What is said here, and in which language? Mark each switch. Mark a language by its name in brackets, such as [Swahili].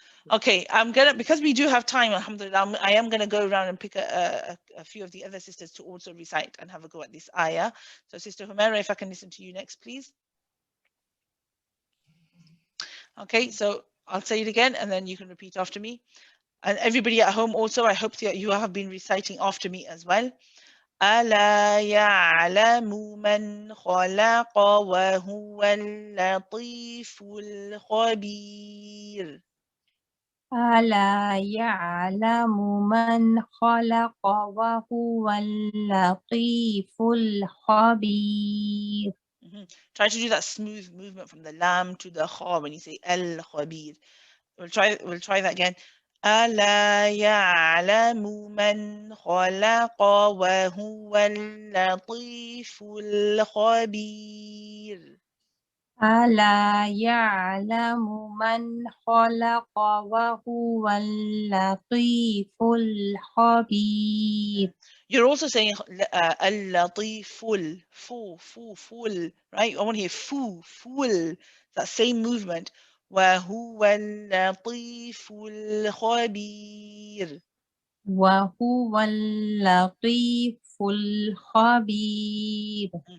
[English] Okay, because we do have time, alhamdulillah, I am gonna go around and pick a few of the other sisters to also recite and have a go at this ayah. So Sister Humaira, if I can listen to you next, please. Okay, so I'll say it again and then you can repeat after me. And everybody at home also, I hope that you have been reciting after me as well. [Arabic] ألا يعلم من خلق وهو اللطيف الخبير. ألا يعلم من خلق وهو اللطيف الخبير. [English] Try to do that smooth movement from the lam to the kha when you say al-khabir. We'll try that again. [Arabic] ألا يعلم من خلق وهو اللطيف الخبير. ألا يعلم من خلق وهو اللطيف الخبير. [English] You're also saying al-latiful, full, right? I want to hear full, that same movement. [Arabic] وهو اللطيف الخبير. وهو اللطيف الخبير.